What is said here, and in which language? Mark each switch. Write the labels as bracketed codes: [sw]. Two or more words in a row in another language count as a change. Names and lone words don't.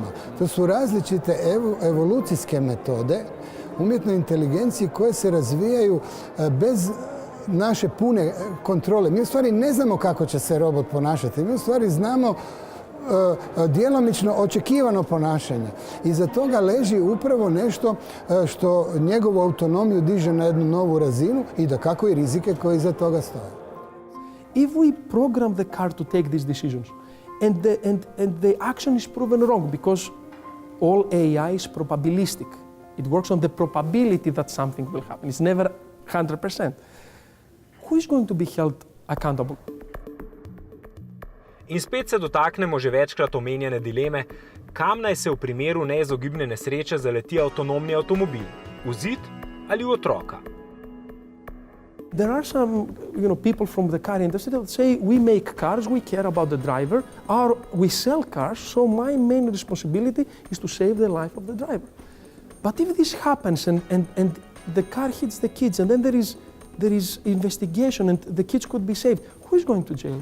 [hr] To su različite evolucijske metode umjetnoj inteligenciji koje se razvijaju bez naše pune kontrole. Mi u stvari ne znamo kako će se robot ponašati. Mi u stvari znamo djelomično očekivano ponašanje. Iza toga leži upravo nešto što njegovu autonomiju diže na jednu novu razinu i dakako i rizike koji iza toga stoje. [en] If we program the car to take these decisions and the action is proven wrong because all AI is probabilistic. It works on the probability that something will happen. It's never 100%. Who is going to be held accountable? [sl] In spet se dotaknemo že večkrat omenjene dileme, kam naj se v primeru neizogibne nesreče zaleti avtonomni avtomobil, v zid ali v otroka. [en] There are some people from the car industry that say we make cars, we care about the driver, or we sell cars, so my main responsibility is to save the life of the driver. But if this happens and the car hits the kids and then there is investigation and the kids could be saved, who is going to jail?